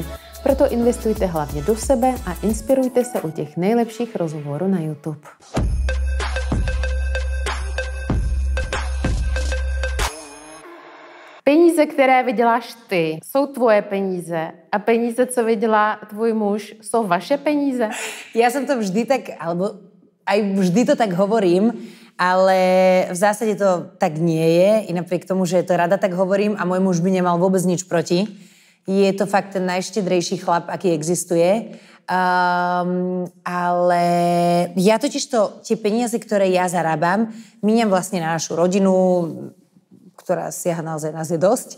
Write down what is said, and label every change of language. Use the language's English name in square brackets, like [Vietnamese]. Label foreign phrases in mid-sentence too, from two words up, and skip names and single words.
[Czech] Proto investujte hlavně do sebe a inspirujte se u těch nejlepších rozhovorů na YouTube. Peníze, které vyděláš ty, jsou tvoje peníze a peníze, co vydělá tvůj muž, jsou vaše peníze? [Slovak] Ja som to vždy tak, alebo aj vždy to tak hovorím, ale v zásade to tak nie je. I napriek tomu, že to rada tak hovorím a môj muž by nemal vôbec nič proti. Je to fakt ten najštedrejší chlap, aký existuje. Ale ja totižto tie peniaze, ktoré ja zarábam, míňam vlastne na našu rodinu, ktorá siaha naozaj, nás je dosť.